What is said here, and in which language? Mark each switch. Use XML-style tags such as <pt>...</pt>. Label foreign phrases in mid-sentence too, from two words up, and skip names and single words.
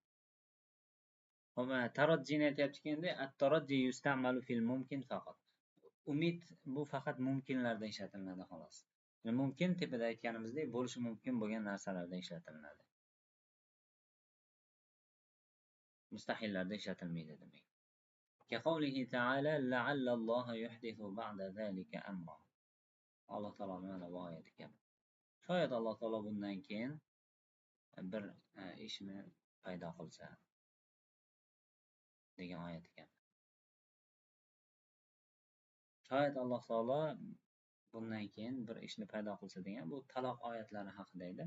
<uz>Tarajjini aytayaptiki, endi</uz> <ar>الترجي يستعمل في الممكن</ar> <uz>faqat. Umid bu faqat mumkinlarda ishlatiladi xolos. Mumkin tepada aytganimizdek bo'lishi mumkin bo'lgan narsalarda ishlatiladi. Mustahillarda ishlatilmaydi demak.</uz> <ar>كقوله تعالى لعل الله يحدث بعد ذلك أمرا.</ar> <uz>Alloh taolo mana bu oyat kabi. Shoyat Alloh taolo bundan keyin bir ishni paydo qilsa degan oyat ekan. Shoyat Alloh taolo bundan keyin bir ishni paydo qilsa degan bu taloq oyatlari haqida edi.</uz>